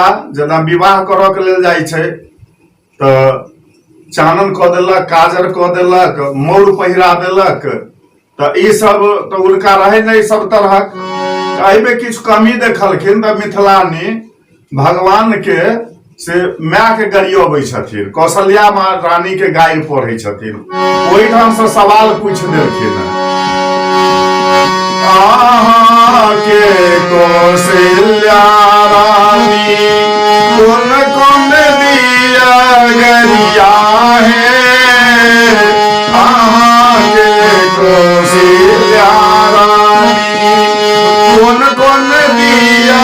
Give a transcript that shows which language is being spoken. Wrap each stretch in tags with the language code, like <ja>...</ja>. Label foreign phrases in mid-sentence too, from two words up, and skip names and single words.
<mai>जेना विवाह करऽ के लेल जाइ छै तो चानन कऽ देलक, काजर कऽ देलक, मौर पहिरा देलक, तो ई सब तो उनका रहे नहीं सब तरहक। एहिमे किछु कमी देखलखिन तो मिथिलानी भगवान के से माय के गरियबै छथिन, कौशल्या माँ रानी के गारि पढ़ै छथिन। ओहिठाम से सवाल पूछ देलखिन, आहा के कौशल्या रानी कौन कौन दिया गरिया है, आहा के कौशल्या रानी कौन कौन दिया</mai>